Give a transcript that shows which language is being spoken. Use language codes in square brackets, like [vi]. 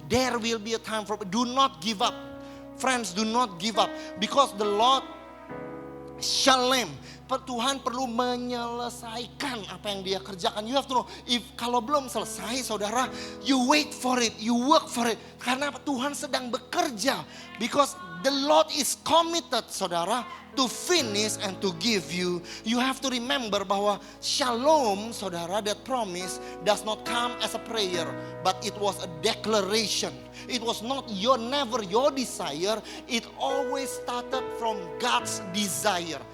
[en] There will be a time for. Do not give up. Friends, do not give up. Because the Lord Shalom. [id] Tuhan perlu menyelesaikan apa yang Dia kerjakan. [en] You have to know, [id] kalau belum selesai, [en] saudara, you wait for it, you work for it. [id] Karena Tuhan sedang bekerja. [en] Because the Lord is committed, saudara, to finish and to give you. You have to remember bahwa shalom, saudara, that promise does not come as a prayer, but it was a declaration. It was never your desire. It always started from God's desire.